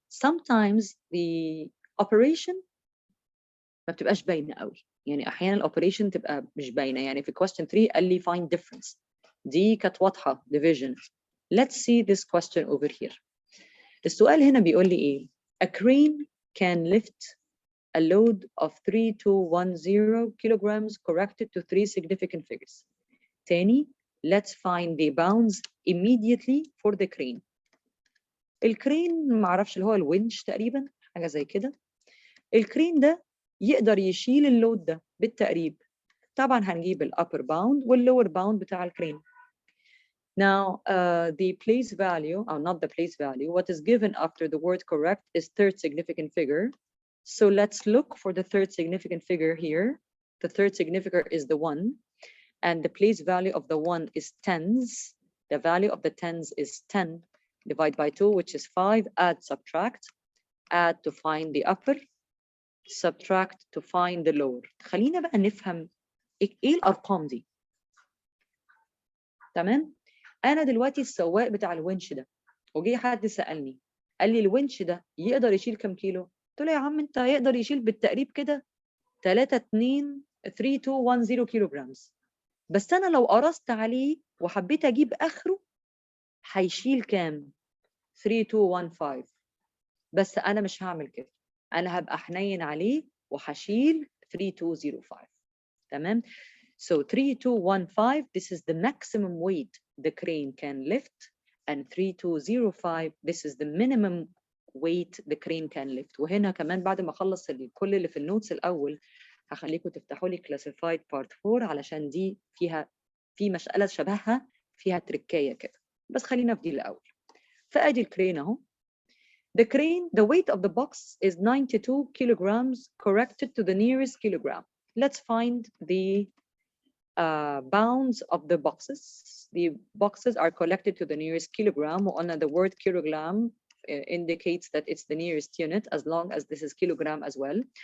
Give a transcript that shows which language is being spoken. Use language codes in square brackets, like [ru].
[en] Sometimes the operation [ar] ما بتبقاش باينة قوي. يعني أحيانا الأوبريشن تبقى مش باينة. يعني في question 3 قال لي [en] find difference. [ar] دي كانت واضحة division. [en] Let's see this question over here. [ar] السؤال هنا بيقول لي إيه؟ [en] A crane can lift a load of 3210 kilograms corrected to 3 significant figures. تاني, let's find the bounds immediately for the crane. [ar] الكرين معرفش اللي هو الونش تقريبا, حاجة زي كده. الكرين ده يقدر يشيل اللود ده بالتقريب. طبعا هنجيب الupper bound والlower bound بتاع الكرين. [en] Now, the place value, or not the place value, what is given after the word correct is third significant figure. So let's look for the third significant figure here. The third significant is the 1, and the place value of the 1 is tens. The value of the tens is 10. Divide by 2, which is 5. Add, subtract. Add to find the upper. Subtract to find the lower. [ar] خلينا بقى نفهم ايه الارقام دي. تمام؟ انا دلوقتي السواق بتاع الونش ده وجي حد سالني قال لي الونش ده يقدر يشيل كام كيلو؟ قلت له يا عم انت يقدر يشيل بالتقريب كده 3210 كيلو جرامز. بس انا لو قرصت عليه وحبيت اجيب اخره هيشيل كام؟ 3215. بس انا مش هعمل كده. انا هبقى حنين عليه وهشيل 3205. [en] تمام؟ So 3215, this is the maximum weight the crane can lift, and 3205, this is the minimum weight the crane can lift. [ar] وهنا كمان بعد ما اخلص كل اللي في النوتس الاول هخليكم تفتحوا لي [en] classified part 4 [ar] علشان دي في مسألة شبهها فيها تركاية كده. بس خلينا في دي الاول. فادي الكرين اهو. [en] The crane, the weight of the box is 92 kilograms corrected to the nearest kilogram. Let's find the bounds of the boxes. The boxes are collected to the nearest kilogram. وقلنا the word kilogram indicates that it's the nearest unit as long as this is kilogram as well.